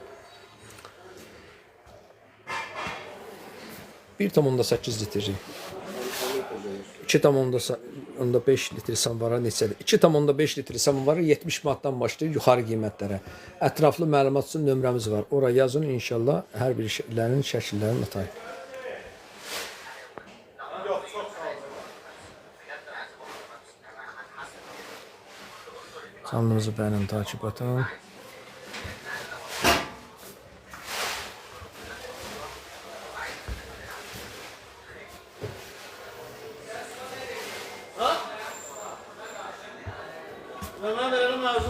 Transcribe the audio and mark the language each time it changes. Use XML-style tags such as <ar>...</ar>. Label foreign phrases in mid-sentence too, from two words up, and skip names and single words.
<az>1,8 litrli. 2,5 litre samovara neçədir? 2,5 litre samovara 70 manatdan başlayır yuxarı qiymətlərə. Ətraflı məlumat üçün nömrəmiz var. Oraya yazın, inşallah hər bir şeylərin şəkillərini atayım.</az> <tr>Kanalımızı beğenin, takip atın. Ben verelim lazım.</tr>